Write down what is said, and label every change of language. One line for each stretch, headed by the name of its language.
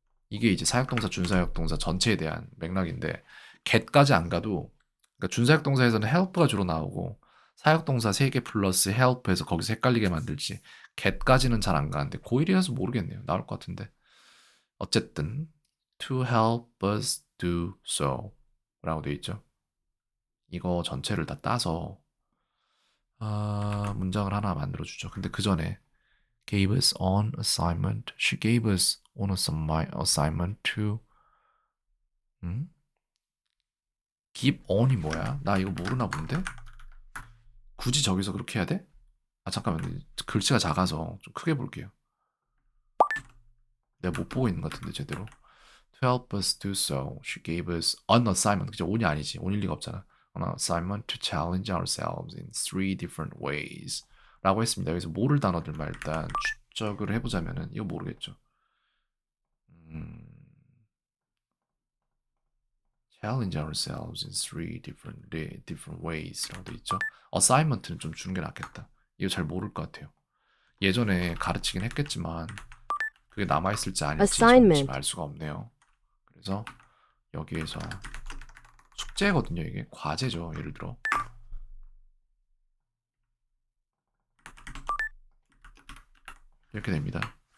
Korean: 이게 이제 사역동사, 준사역동사 전체에 대한 맥락인데 get까지 안 가도 그러니까 준사역동사에서는 help가 주로 나오고 사역동사 3개 플러스 help해서 거기서 헷갈리게 만들지 get까지는 잘 안 가는데 고1이라서 모르겠네요. 나올 것 같은데 어쨌든
English: to help us do so
Korean: 라고 되어 있죠. 이거 전체를 다 따서 문장을 하나 만들어주죠. 근데 그 전에
English: gave us on assignment. She gave us on assignment to give on
Korean: 이 뭐야? 나 이거 모르나 본데? 굳이 저기서 그렇게 해야 돼? 잠깐만 글씨가 작아서 좀 크게 볼게요. 내가 못 보고 있는 것 같은데 제대로.
English: To help us do so, she gave us an assignment.
Korean: 그죠? on이 아니지. on일 리가 없잖아.
English: An assignment to challenge ourselves in 3 different ways.
Korean: 라고 했습니다. 여기서 모를 단어들만 일단 추적을 해보자면은 이거 모르겠죠.
English: challenge ourselves in 3 different ways
Korean: 라고 돼 있죠. assignment는 좀 주는 게 낫겠다. 이거 잘 모를 것 같아요. 예전에 가르치긴 했겠지만 그게 남아있을지 아닐지 저는 지금
English: Assignment.
Korean: 알 수가 없네요. 그래서 여기에서 숙제거든요. 이게 과제죠. 예를 들어 이렇게 됩니다.